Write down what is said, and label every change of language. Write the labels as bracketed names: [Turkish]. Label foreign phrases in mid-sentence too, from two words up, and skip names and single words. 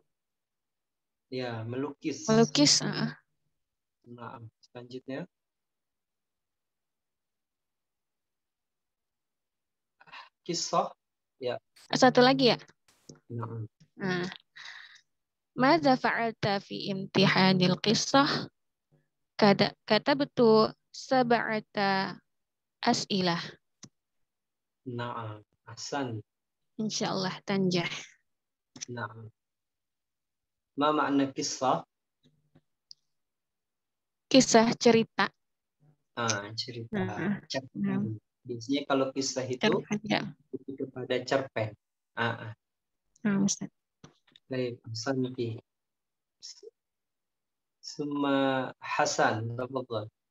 [Indonesian] Ya, melukis. Melukis. Nah, selanjutnya. Kisah. Ya. Satu lagi ya. Nah. [Arabic] ماذا فعلت في امتحان القصة? [Indonesian] Kata betul [Arabic] سبعة أسئلة. [Indonesian] Nah, ahsan. [Arabic] إن شاء الله تنجح. [Indonesian] Nah. [Arabic] ما معنى قصة? [Indonesian] Kisah cerita. Cerita. Cerpen. Biasanya kalau kisah itu kepada cerpen. Ustaz. Baik, Santi. [Arabic] ثم حسن، تفضل.